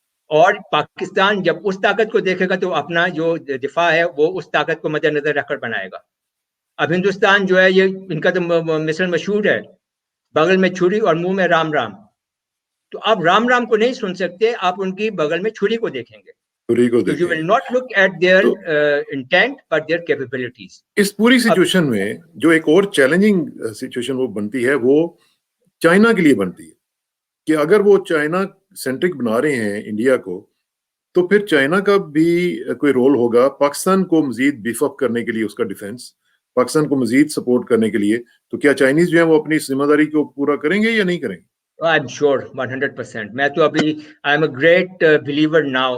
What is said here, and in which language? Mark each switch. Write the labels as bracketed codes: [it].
[ur] اور پاکستان جب اس طاقت کو دیکھے گا تو اپنا جو دفاع ہے وہ اس طاقت کو مد نظر رکھ کر بنائے گا. اب ہندوستان جو ہے یہ ان کا تو مثل مشہور ہے, بغل میں چھری اور منہ میں رام رام. تو آپ رام رام کو نہیں سن سکتے, آپ ان کی بغل میں چھری کو دیکھیں گے. [en] So you will not look at their intent but their capabilities. [ur] اس پوری سچویشن میں جو ایک اور چیلنجنگ سچویشن وہ بنتی ہے وہ چائنا کے لیے بنتی ہے کہ اگر وہ چائنا سینٹرک بنا رہے ہیں انڈیا کو, تو پھر چائنا کا بھی کوئی رول ہوگا پاکستان کو مزید بیف اپ کرنے کے لیے, اس کا ڈیفنس, پاکستان کو مزید سپورٹ کرنے کے لیے. تو کیا چائنیز جو ہیں وہ اپنی ذمہ داری کو پورا کریں گے یا نہیں کریں گے؟ [en] I'm sure 100%. [ur] میں تو ابھی [en] I'm a great believer now.